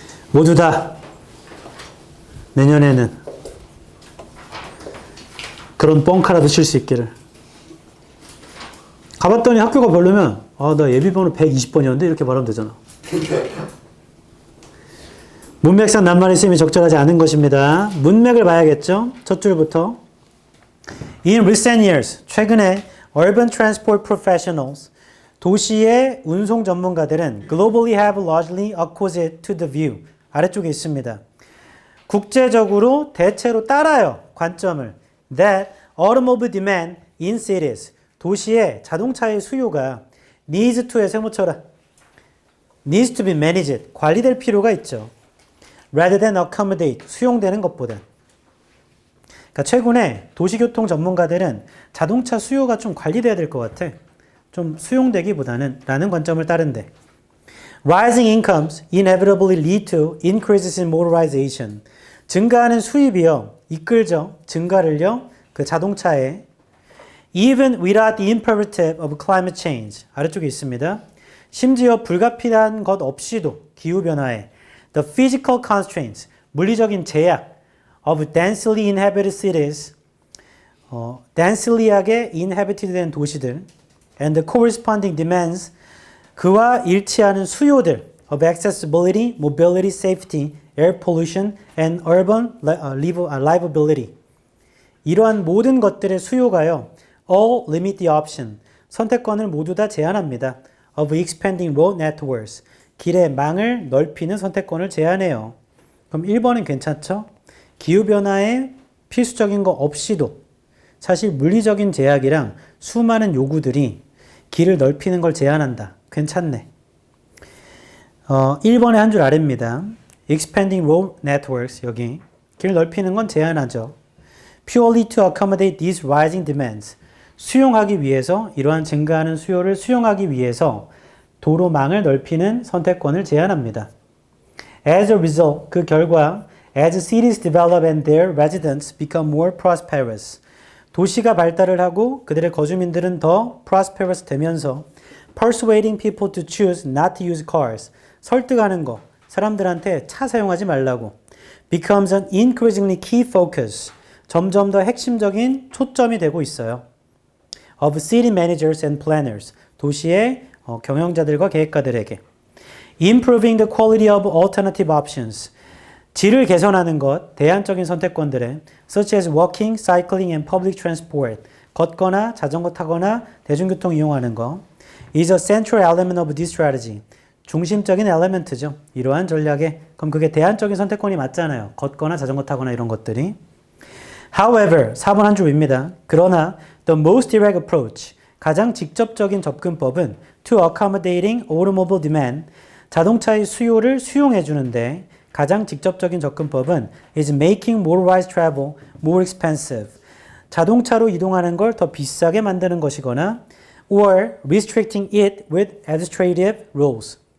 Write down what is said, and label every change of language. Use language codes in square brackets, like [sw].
[ko] 모두 다 내년에는 그런 뻥카라도 칠 수 있기를. 가봤더니 학교가 별로면 아, 나 예비번호 120번이었는데 이렇게 말하면 되잖아. 문맥상 낱말의 쓰임이 적절하지 않은 것입니다. 문맥을 봐야겠죠. 첫 줄부터. [en] In recent years, [ko] 최근에 [en] urban transport professionals, [ko] 도시의 운송 전문가들은 [en] globally have largely accorded to the view. [ko] 아래쪽에 있습니다. 국제적으로 대체로 따라요. 관점을. [en] That automobile demand in cities. [ko] 도시의 자동차의 수요가 [en] needs to [ko] 에 세모쳐라. [en] needs to be managed. [ko] 관리될 필요가 있죠. [en] rather than accommodate. [ko] 수용되는 것보다. 그러니까 최근에 도시교통 전문가들은 자동차 수요가 좀 관리돼야 될 것 같아. 좀 수용되기보다는 라는 관점을 따른대. [en] Rising incomes inevitably lead to increases in motorization. [ko] 증가하는 수입이요. 이끌죠. 증가를요. 그 자동차에. [en] Even without the imperative of climate change. [ko] 아래쪽에 있습니다. 심지어 불가피한 것 없이도 기후변화에 [en] the physical constraints. [ko] 물리적인 제약 [en] of densely inhabited cities. densily하게 inhabited [ko] 된 도시들 [en] and the corresponding demands. [ko] 그와 일치하는 수요들 [en] of accessibility, mobility, safety, air pollution, and urban livability. [ko] 이러한 모든 것들의 수요가요. [en] all limit the option. [ko] 선택권을 모두 다 제한합니다. [en] of expanding road networks. [ko] 길의 망을 넓히는 선택권을 제한해요. 그럼 1번은 괜찮죠? 기후변화에 필수적인 거 없이도 사실 물리적인 제약이랑 수많은 요구들이 길을 넓히는 걸 제한한다. 괜찮네. 1번의 한 줄 아래입니다. [en] Expanding road networks [ko] 여기 길 넓히는 건 제한하죠. [en] Purely to accommodate these rising demands. [ko] 수용하기 위해서 이러한 증가하는 수요를 수용하기 위해서 도로망을 넓히는 선택권을 제한합니다. [en] As a result, [ko] 그 결과 [en] as cities develop and their residents become more prosperous. [ko] 도시가 발달을 하고 그들의 거주민들은 더 [en] prosperous [ko] 되면서 [en] persuading people to choose not to use cars. [ko] 설득하는 거. 사람들한테 차 사용하지 말라고. [en] becomes an increasingly key focus. [ko] 점점 더 핵심적인 초점이 되고 있어요. [en] of city managers and planners. [ko] 도시의 경영자들과 계획가들에게. [en] improving the quality of alternative options. [ko] 질을 개선하는 것, 대안적인 선택권들에 [en] such as walking, cycling and public transport. [ko] 걷거나 자전거 타거나 대중교통 이용하는 거. [en] is a central element of this strategy. [ko] 중심적인 엘리멘트죠. 이러한 전략에. 그럼 그게 대안적인 선택권이 맞잖아요. 걷거나 자전거 타거나 이런 것들이. However, 4번 한 줄입니다. 그러나 [en] the most direct approach, [ko] 가장 직접적인 접근법은 [en] to accommodating automobile demand, [ko] 자동차의 수요를 수용해 주는데 가장 직접적인 접근법은 [en] is making motorized travel more expensive. [ko] 자동차로 이동하는 걸 더 비싸게 만드는 것이거나 [en] or restricting it with administrative rules.